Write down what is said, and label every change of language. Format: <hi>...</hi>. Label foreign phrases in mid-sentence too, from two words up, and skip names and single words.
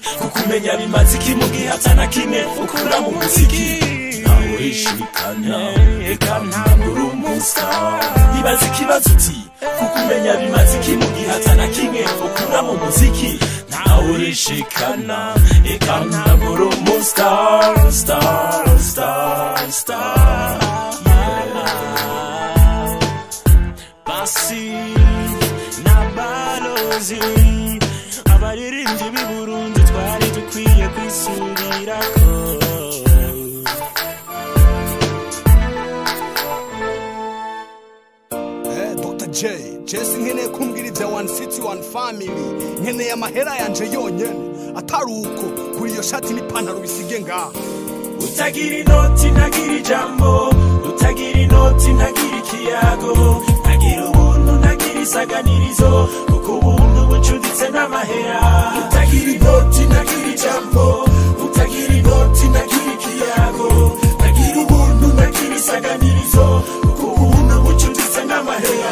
<rn>kukumenya bimaze iki mu gihe atana kimwe ukura mu muziki nawe urishikana ikamba ngurumu star ibaza ikibazo uti kukumenya bimaze iki mu gihe atana kimwe ukura mu muziki nawe urishikana ikamba ngurumu star star star star basi na balozi abaririmbyi b'i Burundi twari dukwiye kwisubirako Dr. J Jesse nkeneye kumbwira ibya</rn> <en>one city one family</en> <rn>nkeneye amahera yanje yonyene atari uko kuri iyo shati n'ipantaro bisige ngaho utagira inoti ntagira ijambo utagira inoti ntagira ikiyago ntagira ubuntu ntagira isaganirizo kuko ubuntu bucuditse n'amahera utagira inoti ntagira ijambo utagira inoti ntagira ikiyago ntagira ubuntu ntagira isaganirizo kuko ubuntu bucuditse n'amahera</rn>